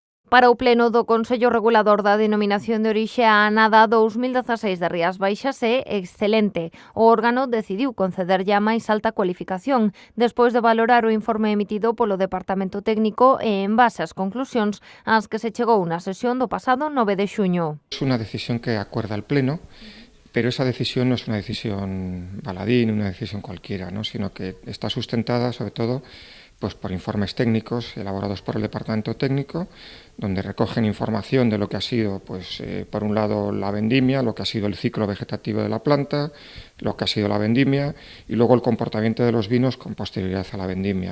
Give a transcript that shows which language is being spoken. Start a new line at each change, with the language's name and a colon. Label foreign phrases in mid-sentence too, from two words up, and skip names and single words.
Galician: Para o pleno do Consello Regulador da Denominación de Orixe, a Anada 2016 de Rías Baixas é excelente. O órgano decidiu concederlle a máis alta cualificación despois de valorar o informe emitido polo Departamento Técnico e en base ás conclusións ás que se chegou na sesión do pasado 9 de xuño.
Spanish: Es una decisión que acuerda el Pleno, pero esa decisión no es una decisión baladí, una decisión cualquiera, ¿no? Sino que está sustentada sobre todo pues por informes técnicos elaborados por el Departamento Técnico, donde recogen información de lo que ha sido, pues, por un lado, la vendimia, lo que ha sido el ciclo vegetativo de la planta, lo que ha sido la vendimia y luego el comportamiento de los vinos con posterioridad a la vendimia.